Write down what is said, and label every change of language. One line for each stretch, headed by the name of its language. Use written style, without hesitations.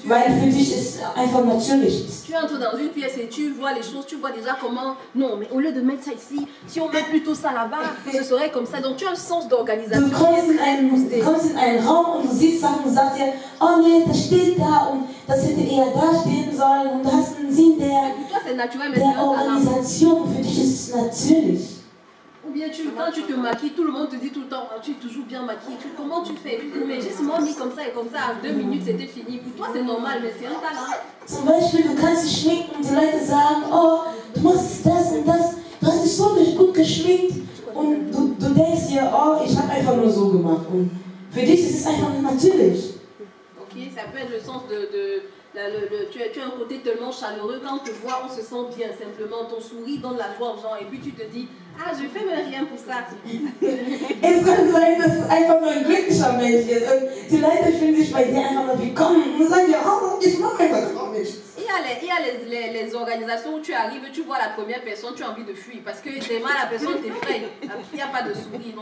German: Weil für dich es einfach natürlich ist.
French: Tu entres dans une pièce et tu vois les choses, tu vois déjà comment, non mais au lieu de mettre ça ici, si on met plutôt ça là-bas, ce serait comme ça. Donc tu as un sens d'organisation.
German: Du kommst in einen Raum und du siehst Sachen und sagst dir, oh nee, das steht da und das hätte eher da stehen sollen und du hast einen Sinn der Organisation. Für dich ist es natürlich.
French: Ou bien quand tu te maquilles, tout le monde te dit tout le temps, tu es toujours bien maquillée, comment tu fais? Mais j'ai seulement mis comme ça et comme ça, en 2 minutes c'était fini. Pour toi c'est normal, mais c'est un talent.
German: Zum Beispiel, du kannst dich schminken und die Leute sagen, oh, du machst das und das, du hast dich so gut geschminkt und du denkst dir, oh, ich habe einfach nur so gemacht. Und für dich ist es einfach natürlich.
French: Ok, ça peut être le sens tu as un côté tellement chaleureux, quand on te voit, on se sent bien simplement, ton sourire donne la joie aux gens et puis tu te dis, ah, je fais même rien pour ça.
German: Es kann sein, dass du einfach nur ein glücklicher Mensch bist und die Leute fühlen sich bei dir einfach nur willkommen und sagen dir, oh, ich mache einfach gar nichts.
French: Il y a les organisations où tu arrives, tu vois la première personne, tu as envie de fuir parce que tellement la personne t'effraie, il n'y a pas de sourire.